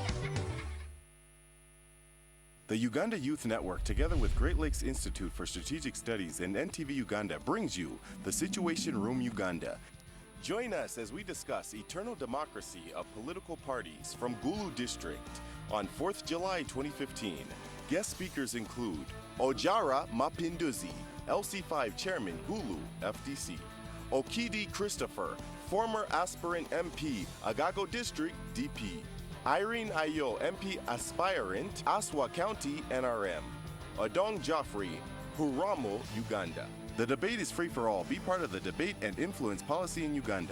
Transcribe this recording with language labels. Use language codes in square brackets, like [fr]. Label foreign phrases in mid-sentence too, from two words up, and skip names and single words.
[en] The Uganda Youth Network, together with Great Lakes Institute for Strategic Studies and NTV Uganda, brings you the Situation Room Uganda. Join us as we discuss eternal democracy of political parties from Gulu District on 4th July 2015. Guest speakers include Ojara Mapinduzi, LC5 Chairman, Gulu, FDC. Okidi Christopher, former aspirant MP, Agago District, DP. Irene Ayo, MP aspirant, Aswa County, NRM. Odong Joffrey, Huramo, Uganda. The debate is free for all. Be part of the debate and influence policy in Uganda.